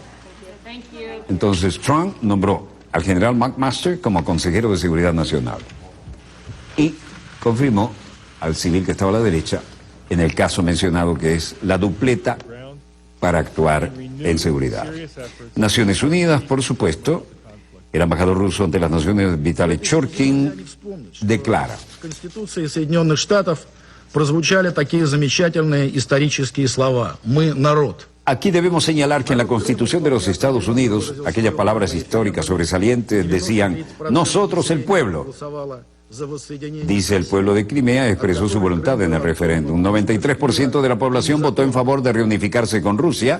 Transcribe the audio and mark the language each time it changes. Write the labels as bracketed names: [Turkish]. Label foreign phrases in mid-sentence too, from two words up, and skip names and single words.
[Spanish] Entonces Trump nombró al general McMaster como consejero de Seguridad Nacional y confirmó al civil que estaba a la derecha en el caso mencionado, que es la dupleta para actuar en seguridad. Naciones Unidas, por supuesto, el embajador ruso ante las Naciones, Vitaly Churkin, declara: [Russian] В Конституции Соединенных Штатов прозвучали такие замечательные исторические слова. Мы народ. [Spanish] Aquí debemos señalar que en la Constitución de los Estados Unidos, aquellas palabras históricas sobresalientes decían: nosotros el pueblo. Dice, el pueblo de Crimea expresó su voluntad en el referéndum. 93% de la población votó en favor de reunificarse con Rusia.